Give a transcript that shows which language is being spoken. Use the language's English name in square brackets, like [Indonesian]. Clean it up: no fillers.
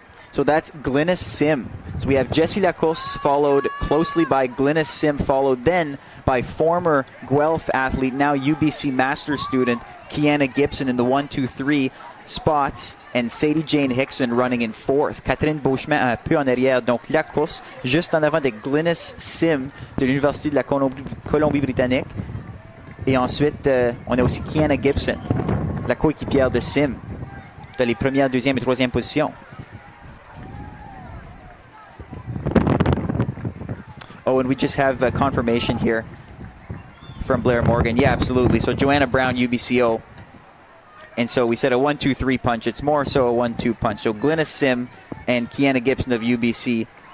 [English] So that's Glynis Sim. So we have Jessie Lacoste followed closely by Glynis Sim, followed then by former Guelph athlete, now UBC master student, Kiana Gibson in the 1-2-3 spots, and Sadie Jane Hickson running in 4th. [French] Catherine Beauchemin un peu en arrière. Donc Lacoste juste en avant de Glynis Sim de l'Université de la Colombie-Britannique. Et ensuite, on a aussi Kiana Gibson, la coéquipière de Sim, dans les premières, deuxième et troisième positions. [English] Oh, and we just have confirmation here from Blair Morgan. Yeah, absolutely. So Joanna Brown, UBCO. And so we said a 1-2-3 punch. It's more so a 1-2 punch. So Glynis Sim and Kiana Gibson of UBC.